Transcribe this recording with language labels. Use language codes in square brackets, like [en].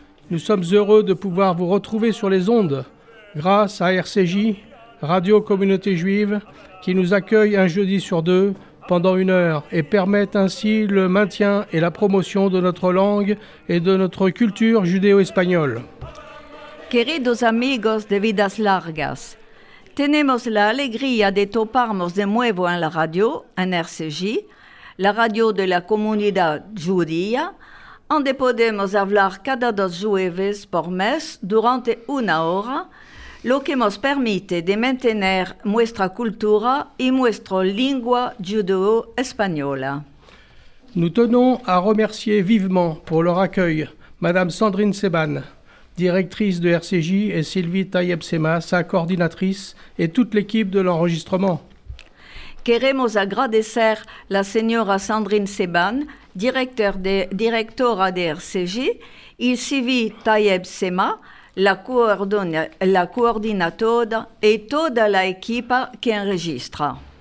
[fr] Nous sommes heureux de pouvoir vous retrouver sur les ondes grâce à RCJ, Radio Communauté Juive, qui nous accueille un jeudi sur deux pendant 1 heure et permettent ainsi le maintien et la promotion de notre langue et de notre culture judéo-espagnole. [lad] Queridos amigos de Vidas Largas, tenemos la alegría de toparnos de nuevo en la radio, en RCJ, la radio de la comunidad judía, donde podemos hablar cada 2 jueves por mes durante 1 hora, lo que nos permite de mantener nuestra cultura y nuestra lengua judeo-española. [fr] Nous tenons à remercier vivement pour leur accueil Madame Sandrine Seban, directrice de RCJ, et Sylvie Tayeb-Sema, sa coordinatrice, et toute l'équipe de l'enregistrement. [lad] Queremos agradecer la señora Sandrine Seban, directora de RCJ, y Sylvie Tayeb-Sema, la coordinatora et toda la equipa que enregistra.